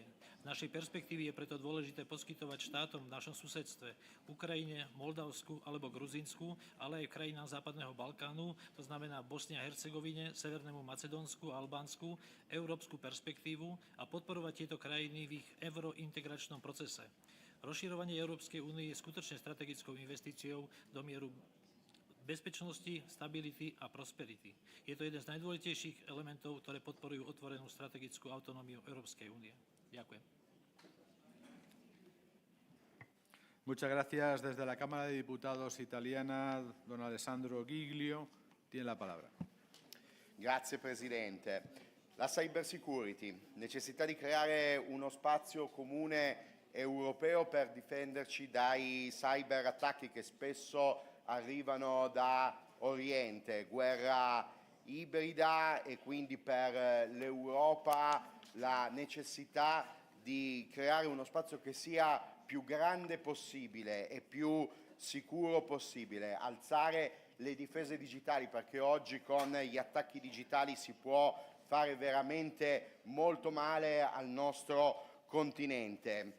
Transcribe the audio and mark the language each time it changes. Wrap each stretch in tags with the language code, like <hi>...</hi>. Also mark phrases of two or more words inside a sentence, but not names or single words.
<sk>Z našej perspektívy je preto dôležité poskytovať štátom v našom susedstve, Ukrajine, Moldavsku alebo Gruzínsku, ale aj krajinám Západného Balkánu, to znamená Bosne a Hercegovine, Severnému Macedónsku a Albánsku, európsku perspektívu a podporovať tieto krajiny v ich eurointegračnom procese. Rozširovanie Európskej únie je skutočne strategickou investíciou do mieru bezpečnosti, stability a prosperity. Je to jeden z najdôležitejších elementov, ktoré podporujú otvorenú strategickú autonómiu Európskej únie. Ďakujem.</sk> <es>Muchas gracias. Desde la Cámara de Diputados italiana, don Alessandro Giglio tiene la palabra.</es> <it>Grazie Presidente. La cybersecurity, necessità di creare uno spazio comune europeo per difenderci dai cyberattacchi che spesso arrivano da Oriente, guerra ibrida e quindi per l'Europa la necessità di creare uno spazio che sia più grande possibile e più sicuro possibile, alzare le difese digitali perché oggi con gli attacchi digitali si può fare veramente molto male al nostro continente.</it>